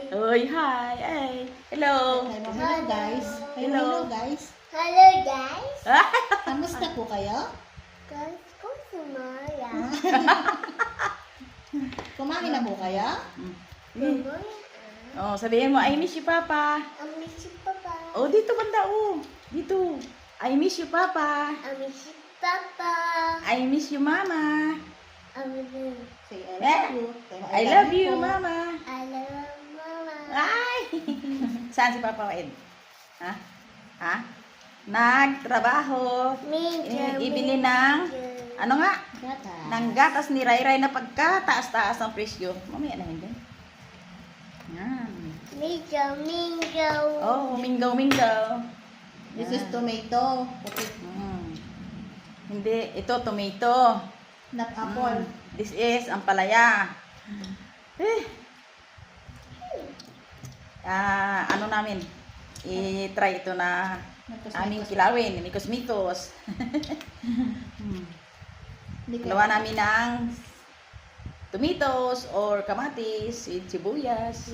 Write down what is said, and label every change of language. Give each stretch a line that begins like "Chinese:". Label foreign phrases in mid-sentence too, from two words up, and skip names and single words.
English: Oy, hi. Ay. Hello. Hello guys. Hello. Guys. Hello guys.
Filipino: Kamusta po kayo? Guys, ko sumaya. Kumain na po kayo? Sumaya. Oh, sabihin mo,
English: I miss you, Papa.
Filipino: Ami si Papa. Oh, dito banda, oh. Dito.
English: I miss you, Papa.
Filipino: Ami si Papa.
English: I miss you, Mama.
Filipino: Ami
English: Say I love you. I love you, po. Mama. I love Mama.
Filipino: Ay! Saan si Papa Ed? Ha? Ha? Nagtrabaho. Ibili ng, ano nga? Gata. Ng gatas ni Rai Rai na pagkataas-taas ang presyo. Mamaya na hindi. Yan. Mingo, mingo. Oh, minggaw-minggaw.
English: This is tomato.
Filipino: Puti. Hindi, ito tomato.
English: Not apple. This is ampalaya. Eh.
Filipino: Ano namin? I-try ito na aming kilawin. Mikos-mikos. Gawa namin ng tomatoes or kamatis, sibuyas.